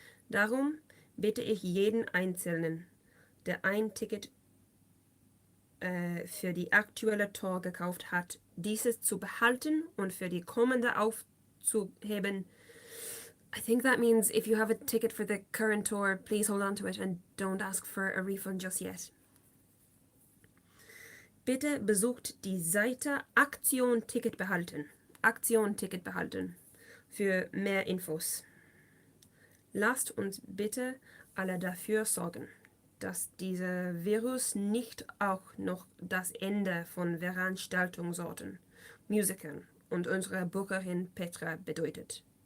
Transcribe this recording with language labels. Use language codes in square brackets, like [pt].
[de] Darum bitte ich jeden Einzelnen, der ein Ticket für die aktuelle Tour gekauft hat, dieses zu behalten und für die kommende aufzuheben. [en] I think that means if you have a ticket for the current tour, please hold on to it and don't ask for a refund just yet. [de] Bitte besucht die Seite Aktion Ticket behalten. Aktion Ticket behalten für mehr Infos. Lasst uns bitte alle dafür sorgen, dass dieser Virus nicht auch noch das Ende von Veranstaltungsorten, Musikern und unserer Bookerin Petra bedeutet.